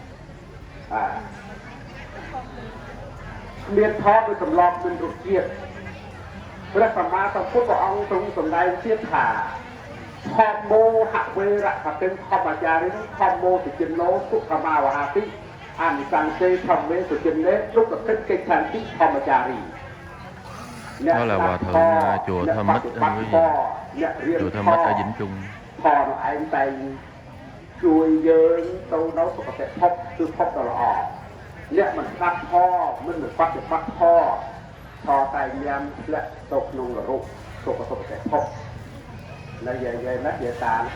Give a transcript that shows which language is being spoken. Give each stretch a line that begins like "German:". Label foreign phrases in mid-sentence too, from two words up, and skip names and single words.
Khmer: មានថតដោយសម្លប់មានរសជាតិព្រះសម្មាសម្ពុទ្ធព្រះអង្គទ្រង់សម្ដែងទៀតថា
Pali: ធម្មោហវេរៈកតិធម្មចារិធម្មោសុចិនោសុខមាវហាតិអនិសង្សេធម្មេសុចិននេទុក្ខកិច្ចកិច្ចឆន្តិធម្មចារី
Vietnamese: đó là hòa thượng chùa Thơm Mít chùa Thơm Mít ở Vĩnh Trung
Khmer: ផងឯងតែជួយយើងទៅនៅសុខភាពភពគឺភពដ៏ល្អអ្នកមិនស្ដាប់ធម៌មិនបប្រតិបត្តិធម៌ថតែញ៉ាំធ្លាក់ទៅក្នុងនរកសុខភាពភពនៅយាយណាយាយតា